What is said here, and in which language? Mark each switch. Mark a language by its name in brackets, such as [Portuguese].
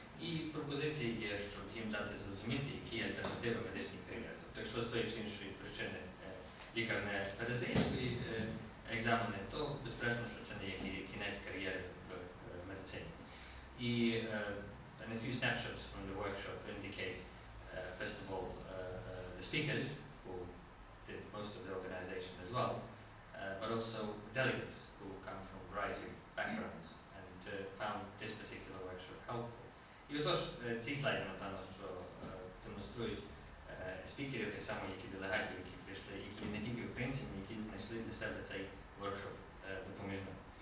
[Ukrainian] І пропозиції є, щоб їм дати зрозуміти, які є альтернативи медичній кар'єрі. Тобто, якщо з тої чи іншої причини лікар не перездає свої екзамени, то безперечно, що це не є кінець кар'єри в медицині. [English] І and a few snapshots from the workshop indicate, first of all, the speakers, who did most of the organization as well, but also delegates who come from a variety of backgrounds and found this particular workshop helpful. [Ukrainian] І отож, ці слайди, напевно, що демонструють спікерів, так само, як і делегатів, які прийшли, які не тільки українці, але які знайшли для себе цей воркшоп допоміжним.